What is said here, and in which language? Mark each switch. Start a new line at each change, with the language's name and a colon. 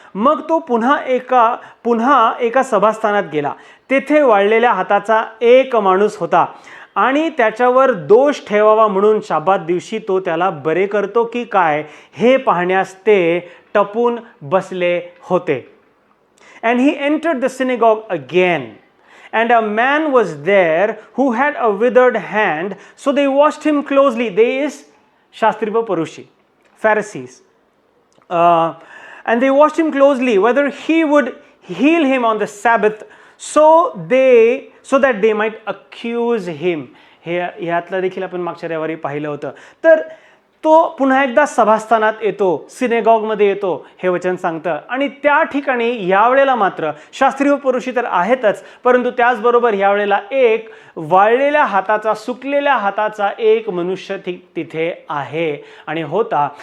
Marathi: मग तो पुन्हा एका सभास्थानात गेला. तेथे वाळलेल्या हाताचा एक माणूस होता आणि त्याच्यावर दोष ठेवावा म्हणून शाबात दिवशी तो त्याला बरे करतो की काय हे पाहण्यास ते टपून बसले होते.
English: And he entered the synagogue again. And a man was there who had a withered hand, so they watched him closely. They is Shastri व Parushi, Pharisees. And they watched him closely whether he would heal him on the Sabbath, so that they might accuse him.
Marathi: हे यातलं देखील आपण मागच्या रविवारी पाहिलं होतं. तर तो पुन्हा एकदा सभास्थानात येतो, सिनेगॉगमध्ये येतो, हे वचन सांगतं. आणि त्या ठिकाणी यावेळेला मात्र शास्त्रीय पुरुषी तर आहेतच, परंतु त्याचबरोबर यावेळेला एक वाळलेल्या हाताचा, सुकलेल्या हाताचा एक मनुष्य तिथे आहे आणि होता.